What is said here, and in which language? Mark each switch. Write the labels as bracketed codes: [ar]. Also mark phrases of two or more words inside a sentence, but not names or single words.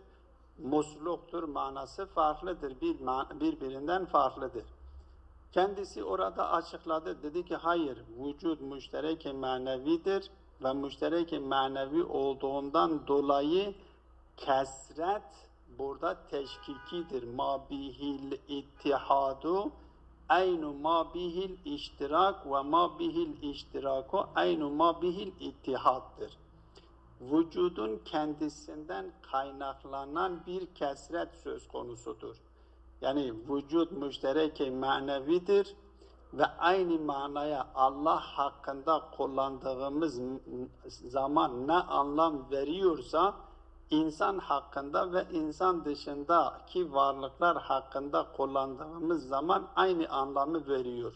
[tr] Musluktur, manası farklıdır, birbirinden farklıdır. Kendisi orada açıkladı, dedi ki hayır, vücut müşterek-i manevidir ve müşterek-i manevi olduğundan dolayı kesret burada teşkikidir. [ar] ما به الاتحاد عين ما به الاشتراك و ما به الاشتراك عين ما به الاتحاد. [tr] Vücudun kendisinden kaynaklanan bir kesret söz konusudur. Yani vücut müşterek-i manevidir ve aynı manaya Allah hakkında kullandığımız zaman ne anlam veriyorsa, insan hakkında ve insan dışındaki varlıklar hakkında kullandığımız zaman aynı anlamı veriyor.